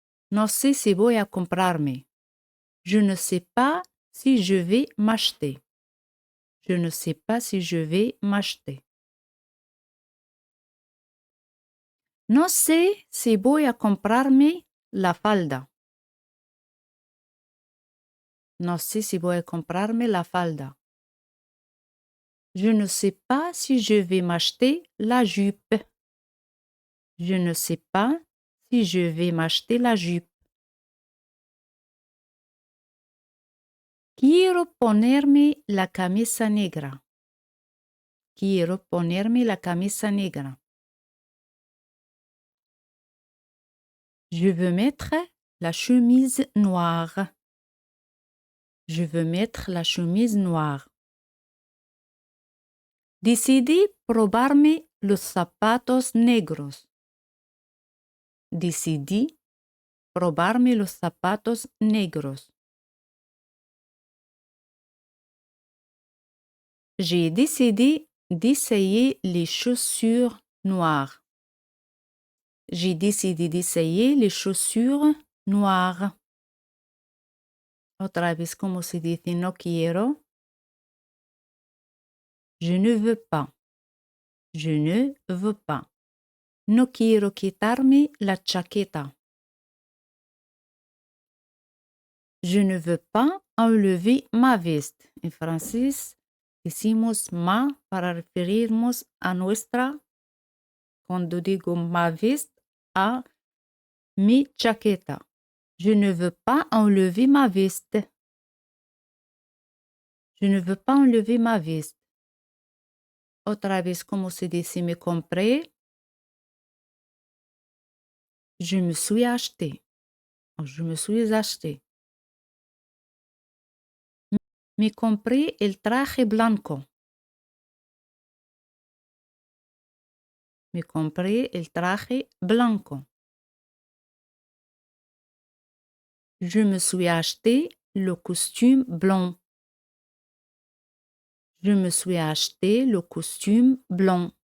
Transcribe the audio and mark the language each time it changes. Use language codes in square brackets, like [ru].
[es] No sé si voy a comprarme. [fr] Je ne sais pas si je vais m'acheter. Je ne sais pas si je vais m'acheter. [es] No sé si voy a comprarme la falda. No sé si voy a comprarme la falda. [fr] Je ne sais pas si je vais m'acheter la jupe. Je ne sais pas si je vais m'acheter la jupe. [es] Quiero ponerme la camisa negra. Quiero ponerme la camisa negra. [fr] Je veux mettre la chemise noire. Je veux mettre la chemise noire. [es] Decidí probarme los zapatos negros. Decidí probarme los zapatos negros. [fr] J'ai décidé d'essayer les chaussures noires. J'ai décidé d'essayer les chaussures noires. [es] Otra vez, como se dice no quiero. [fr] Je ne veux pas. Je ne veux pas. [es] No quiero quitarme la chaqueta. [fr] Je ne veux pas enlever ma veste. [es] En francés decimos ma para referirnos a nuestra, cuando digo [fr] ma veste, [es] a mi chaqueta. [fr] Je ne veux pas enlever ma veste. Je ne veux pas enlever ma veste. [es] Otra vez, como se dice me compré. [fr] Je me suis acheté. Je me suis acheté. [es] Me compré el traje blanco. Me compré el traje blanco. [fr] Je me suis acheté le costume blanc. Je me suis acheté le costume blanc.